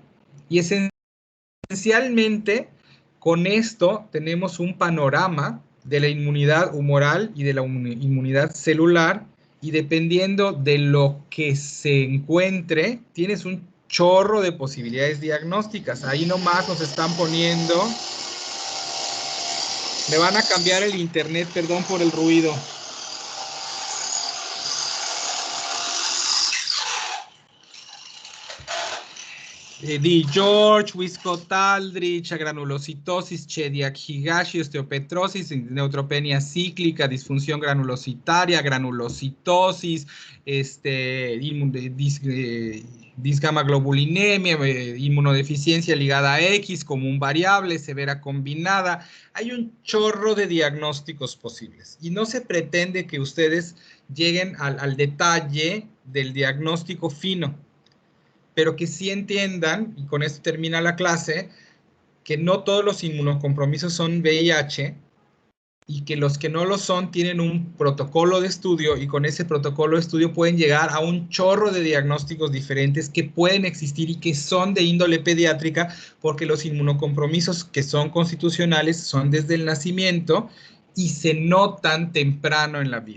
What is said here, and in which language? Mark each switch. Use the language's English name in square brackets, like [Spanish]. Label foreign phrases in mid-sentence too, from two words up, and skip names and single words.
[Spanish] Y esencialmente, con esto tenemos un panorama de la inmunidad humoral y de la inmunidad celular, y dependiendo de lo que se encuentre, tienes un chorro de posibilidades diagnósticas. Ahí nomás nos están poniendo... Me van a cambiar el internet, perdón por el ruido. D. George, Wiskott-Aldrich, granulocitosis, Chediak-Higashi, osteopetrosis, neutropenia cíclica, disfunción granulocitaria, granulocitosis, disgamaglobulinemia, inmunodeficiencia ligada a X, común variable, severa combinada. Hay un chorro de diagnósticos posibles y no se pretende que ustedes lleguen al detalle del diagnóstico fino, pero que sí entiendan, y con esto termina la clase, que no todos los inmunocompromisos son VIH, y que los que no lo son tienen un protocolo de estudio, y con ese protocolo de estudio pueden llegar a un chorro de diagnósticos diferentes que pueden existir y que son de índole pediátrica, porque los inmunocompromisos que son constitucionales son desde el nacimiento y se notan temprano en la vida.